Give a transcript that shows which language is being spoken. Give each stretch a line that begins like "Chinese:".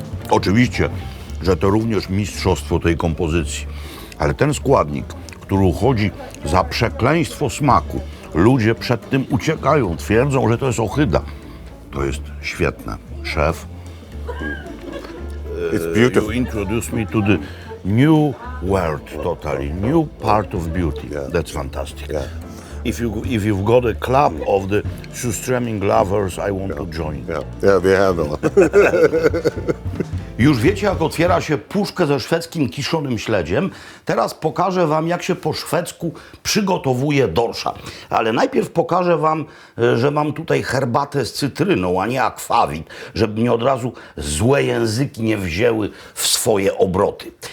Polish: Oczywiście, że to również mistrzostwo tej kompozycji. Ale ten składnik, który uchodzi za przekleństwo smaku, ludzie przed tym uciekają, twierdzą, że to jest ohyda. To jest świetne. Szef
English: It's beautiful. You introduced me to the new world, totally new part of beauty. Yeah. That's fantastic. Yeah. If you've got a club of the Surströmming lovers, I want to join. Yeah, we have one.
Polish: Już wiecie, jak otwiera się puszkę ze szwedzkim kiszonym śledziem. Teraz pokażę wam, jak się po szwedzku przygotowuje dorsza. Ale najpierw pokażę wam, że mam tutaj herbatę z cytryną, a nie akwawit, żeby mnie od razu złe języki nie wzięły w swoje obroty.